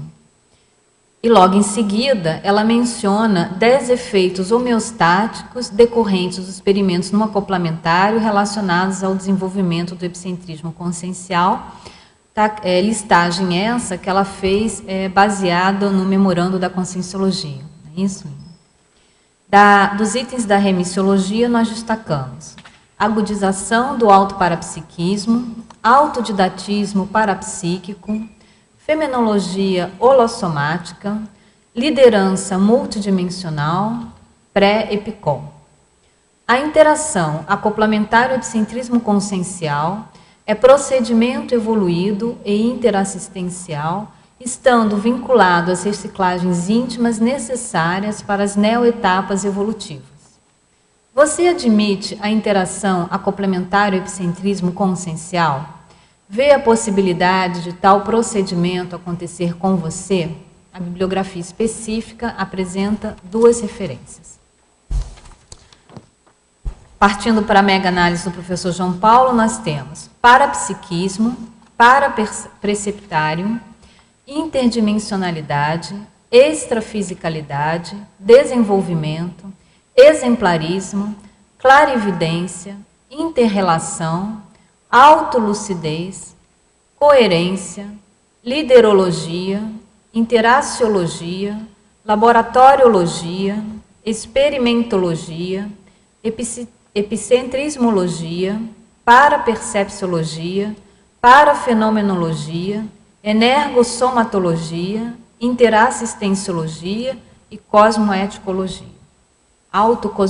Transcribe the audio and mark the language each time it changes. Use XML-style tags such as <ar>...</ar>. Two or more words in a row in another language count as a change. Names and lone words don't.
<pt>E logo em seguida, ela menciona 10 efeitos homeostáticos decorrentes dos experimentos no acoplamentário relacionados ao desenvolvimento do epicentrismo consciencial, listagem essa que ela fez baseada no memorando da conscienciologia. É isso? Dos itens da remissiologia, nós destacamos agudização do autoparapsiquismo, autodidatismo parapsíquico, fenomenologia holossomática, liderança multidimensional, pré-epicom. A interação acoplamentário-epicentrismo consciencial é procedimento evoluído e interassistencial, estando vinculado às reciclagens íntimas necessárias para as neoetapas evolutivas. Você admite a interação acoplamentário-epicentrismo consciencial? Vê a possibilidade de tal procedimento acontecer com você? A bibliografia específica apresenta 2 referências. Partindo para a mega-análise do professor João Paulo, nós temos parapsiquismo, parapreceptário, interdimensionalidade, extrafisicalidade, desenvolvimento, exemplarismo, clarividência, interrelação, autolucidez, coerência, liderologia, interaciologia, laboratoriologia, experimentologia, epicentrismologia, parapercepciologia, parafenomenologia, energossomatologia, interassistenciologia e cosmoeticologia.</pt>